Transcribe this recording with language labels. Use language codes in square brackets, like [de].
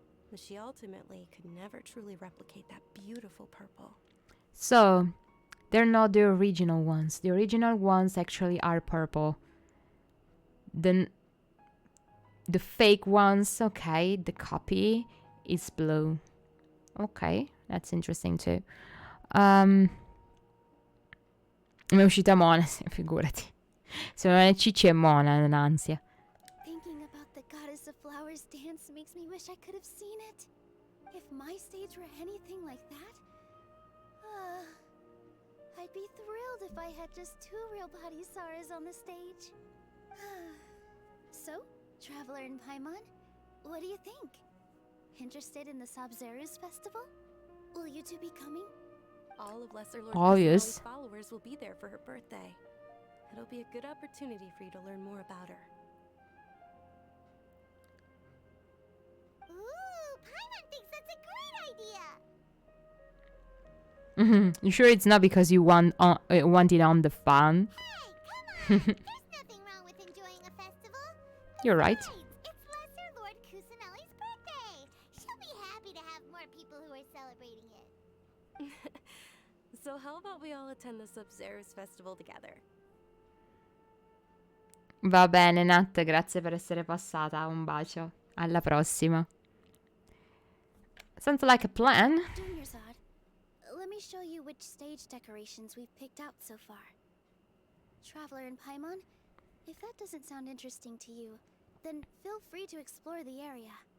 [en] But she ultimately could never truly replicate that beautiful purple. So, they're not the original ones. The original ones actually are purple. The fake ones, okay, the copy is blue. Ok, that's interesting too. [it] Mi è uscita Mona, figurati. Se non è Cicci è Mona, è un'ansia. [en] Thinking about the Goddess of Flowers dance makes me wish I could have seen it. If my stage were anything like that, I'd be thrilled if I had just 2 real parisaras on the stage. So, Traveler and Paimon, what do you think? Interested in the Sub-Zero's festival? Will you two be coming? All of Lesser Lord Oh, Kusanali's yes. followers will be there for her birthday. It'll be a good opportunity for you to learn more about her. Ooh, Paimon thinks that's a great idea! Mm-hmm. You sure it's not because you want it on the fun? Hey, come on! There's nothing wrong with enjoying a festival. You're right. Besides, it's Lesser Lord Kusanali's birthday. She'll be happy to have more people who are celebrating it. So how about we all attend the Sub-Zero's festival together? [it] Va bene, Nat, grazie per essere passata. Un bacio. Alla prossima. [en] Sounds like a plan. Dunyarzad, let me show you which stage decorations we've picked out so far. Traveler and Paimon, if that doesn't sound interesting to you, then feel free to explore the area.